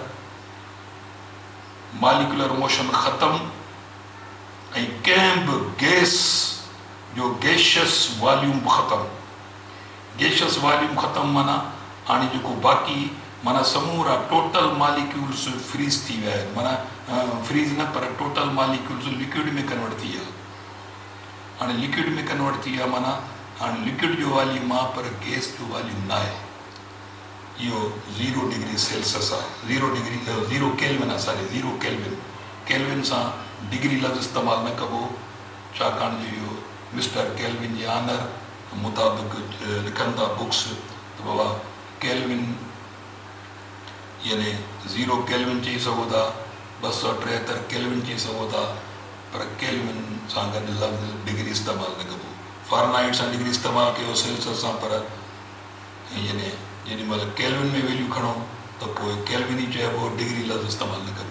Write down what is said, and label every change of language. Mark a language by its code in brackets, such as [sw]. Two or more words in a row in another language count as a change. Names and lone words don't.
[en] molecular motion [sd] ख़त्म ऐं कंहिं बि गैस जो [en] gaseous volume [sd] ख़त्म माना हाणे जेको बाक़ी माना समूरा [en] total molecules freeze [sd] थी विया आहिनि माना फ्रीज न पर [en] total molecules liquid [sd] में कन्वर्ट थी विया हाणे लिक्विड में कन्वर्ट थी विया माना हाणे लिक्विड जो वॉल्यूम आहे पर गैस जो वॉल्यूम न आहे यो 0 [en] degree Celsius [sd] है, 0 केल्विन है, सॉरी 0 केल्विन। केल्विन सा डिग्री लफ्ज़ इस्तेमाल न कबो, छाकाणि जो यो मिस्टर केल्विन जे आनर मुताबिक लिखनि था बुक्स तो बाबा केल्विन यानी 0 केल्विन चई सघो था, 273 केल्विन चई सघो था, पर केल्विन सां गॾु लफ़्ज़ डिग्री इस्तेमाल न कबो। फ़ारेनहाइट सां डिग्री इस्तेमाल कयो, सेल्सियस सां, पर यानी जेॾी महिल केल्विन में वैल्यू खणो त पोइ केल्विन ई चइबो, डिग्री लफ़्ज़ इस्तेमाल न कबो।